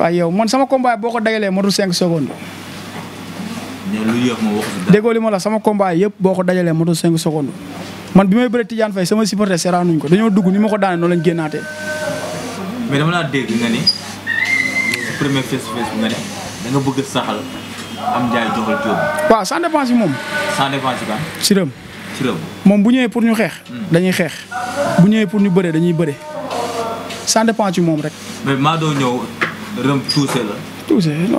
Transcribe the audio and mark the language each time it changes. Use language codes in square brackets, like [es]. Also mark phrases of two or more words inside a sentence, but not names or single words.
[wo] waaw yow man sama combat boo ko dagalee motul 5 secondes. nee lu yéex ma wax dara. déggoo li ma la sama combat yëpp boo ko dajalee motul 5 secondes man bi may bëre Tidiane Faye sama supporter seraanuñ ko dañoo dugg ni ma ko daane noonu lañ génnaatee. mais dama laa dégg nga ni premier [en] face to face [wo] bi nga ne da nga bëgg saxal am njaay joxal job. waaw [fr] sans dépense [wo] yi moom. [fr] sans dépense kan. [wo] si rëm. moom bu ñëwee pour ñu xeex. dañuy xeex bu ñëwee pour ñu bëre dañuy bëre [fr] sans dépense [wo] yi moom rek. mais maa doo ñëw rëm tuuse la. tuuse non